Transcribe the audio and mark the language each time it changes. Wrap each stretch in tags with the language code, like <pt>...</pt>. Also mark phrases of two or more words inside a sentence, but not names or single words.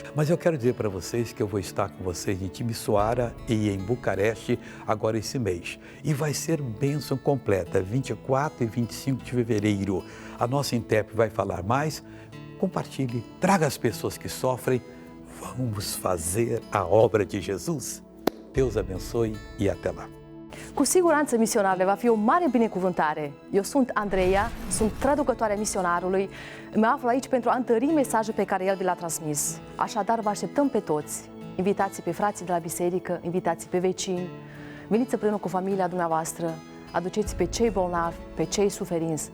<pt>Mas eu quero dizer para vocês que eu vou estar com vocês em Timisoara e em Bucareste agora esse mês. E vai ser bênção completa, 24 e 25 de fevereiro. A nossa intérprete vai falar mais. Compartilhe, traga as pessoas que sofrem. Vamos fazer a obra de Jesus. Deus abençoe e até lá.</pt> <ro>Cu siguranță misionarele va fi o mare binecuvântare. Eu sunt Andreea, sunt traducătoarea misionarului. Mă aflu aici pentru a întări mesajul pe care el vi l-a transmis. Așadar, vă așteptăm pe toți. Invitați pe frații de la biserică, invitați pe vecini. Veniți împreună cu familia dumneavoastră, aduceți pe cei bolnavi, pe cei suferinți.</ro>